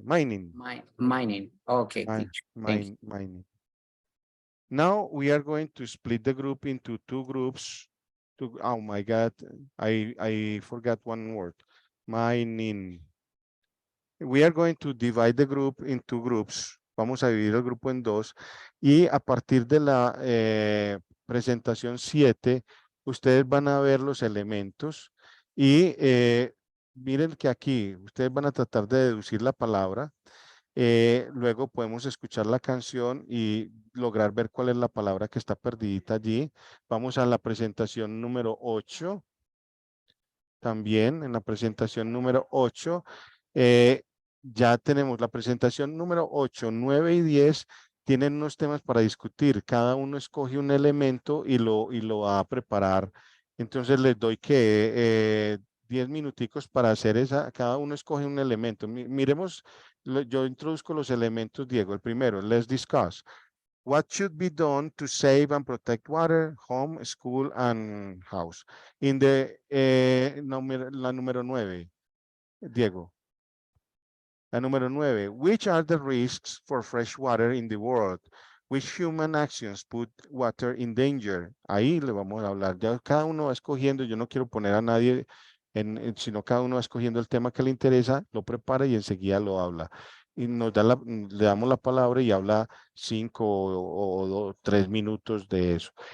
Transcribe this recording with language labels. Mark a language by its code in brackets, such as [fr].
[en] Mining. Okay, teacher. Thank you. Mining. Now we are going to split the group into two groups. Oh my God, I forgot one word. Mining. We are going to divide the group in two groups. [es] Vamos a dividir el grupo en dos y a partir de la presentación 7, ustedes van a ver los elementos y miren que aquí ustedes van a tratar de deducir la palabra. Luego podemos escuchar la canción y lograr ver cuál es la palabra que está perdidita allí. Vamos a la presentación número 8. También en la presentación número 8. Ya tenemos la presentación número 8, 9 y 10. Tienen unos temas para discutir. Cada uno escoge un elemento y lo va a preparar. Entonces les doy que 10 minuticos para hacer esa. Cada uno escoge un elemento. Miremos, yo introduzco los elementos, Diego. El primero, [en] let's discuss. What should be done to save and protect water, home, school, and house? In the, [es] la número 9, Diego. La número 9, [en] which are the risks for fresh water in the world? Which human actions put water in danger? [es] Ahí le vamos a hablar. Ya cada uno va escogiendo, yo no quiero poner a nadie, sino cada uno va escogiendo el tema que le interesa, lo prepara y enseguida lo habla. Y nos da le damos la palabra y habla 5 o 3 minutos de eso.